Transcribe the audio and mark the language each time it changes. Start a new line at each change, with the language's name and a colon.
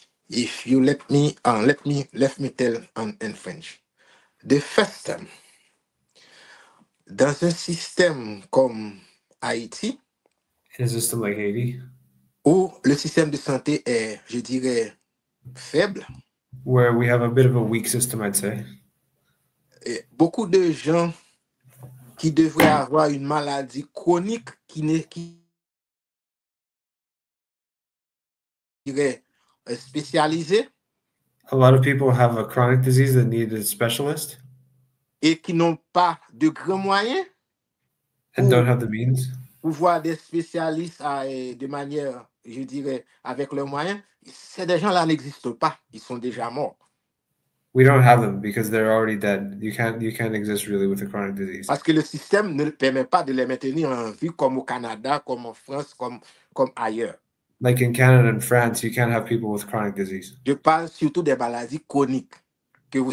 English: If you let me tell in French. The first time,
French: dans un système comme Haïti,
English: In a system like Haiti,
French: où le système de santé est, je dirais, faible,
English: where we have a bit of a weak system, I'd say.
French: Beaucoup de gens qui devraient avoir une maladie chronique qui dirait spécialisée
English: A lot of people have a chronic disease that need a specialist
French: et qui n'ont pas de grands moyens
English: and don't have the means.
French: pour voir des spécialistes de manière, je dirais, avec leurs moyens. Ces gens-là n'existent pas, ils sont déjà morts.
English: We don't have them because they're already dead. You can't exist really with a chronic disease.
French: Parce que le système ne permet pas de les maintenir en vie comme au Canada, comme en France, comme ailleurs.
English: Like in Canada and France, you can't have people with chronic disease.
French: Je parle surtout des maladies chroniques que vous